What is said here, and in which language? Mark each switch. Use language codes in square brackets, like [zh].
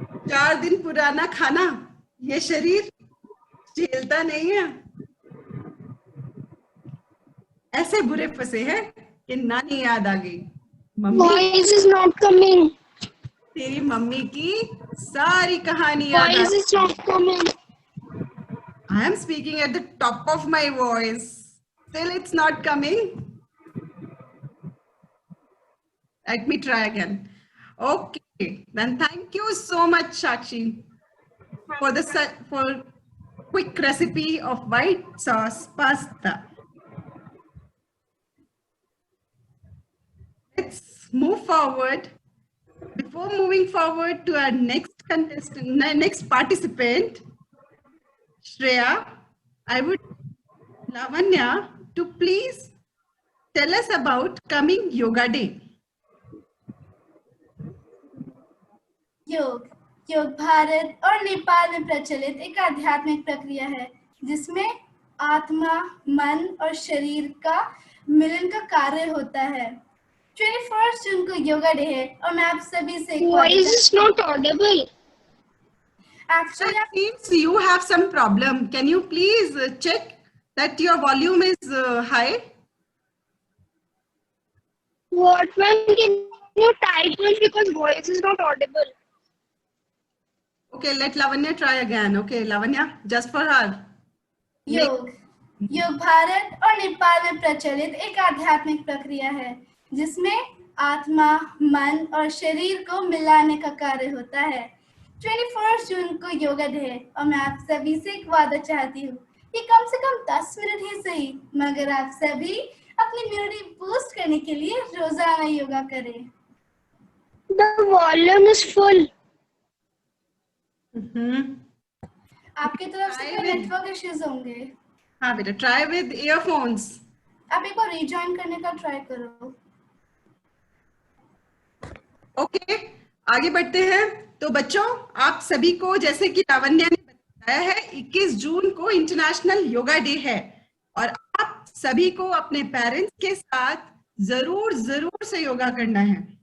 [hi] 4 दिन पुराना खाना ये शरीर झेलता नहीं है। ऐसे बुरे फंसे हैं कि नानी याद आ गई। Mummy, [en] Voice is not coming. [hi] तेरी मम्मी की सारी कहानी याद आ। [en] Voice is not coming. I am speaking at the top of my voice. Still it's not coming. Let me try again. Okay, then thank you so much, Shakshi, for the for quick recipe of white sauce pasta. Let's move forward. Before moving forward to our next contestant, next participant, Shreya, I would Lavanya to please tell us about coming Yoga Day. [hi] योग भारत और नेपाल में प्रचलित एक आध्यात्मिक प्रक्रिया है जिसमें आत्मा, मन और शरीर का मिलन का कार्य होता है। 21 जून को योगा डे है और मैं आप सभी से [en] Voice is not audible. Actually, That seems you have some problem. Can you please check that your volume is high? What one can you type it because voice is not audible? Okay, let Lavanya try again. Okay, Lavanya, just for her. योग भारत और नेपाल में प्रचलित एक आध्यात्मिक प्रक्रिया है जिसमें आत्मा, मन और शरीर को मिलाने का कार्य होता है। 21 जून को योगा डे है और मैं आप सभी से एक वादा चाहती हूँ कि कम से कम 10 मिनट ही सही, मगर आप सभी अपनी इम्यूनिटी बूस्ट करने के लिए रोजाना योगा करें। The volume is full. [hi] आपकी तरफ से कोई नेटवर्क इश्यूज होंगे। हाँ बेटा, [en] try with earphones. [hi] आप एक बार रिजॉइन करने का ट्राई करो। ओके, आगे बढ़ते हैं। तो बच्चों, आप सभी को जैसे कि लावण्या ने बताया है, 21 जून को इंटरनेशनल योगा डे है और आप सभी को अपने पेरेंट्स के साथ जरूर से योगा करना है।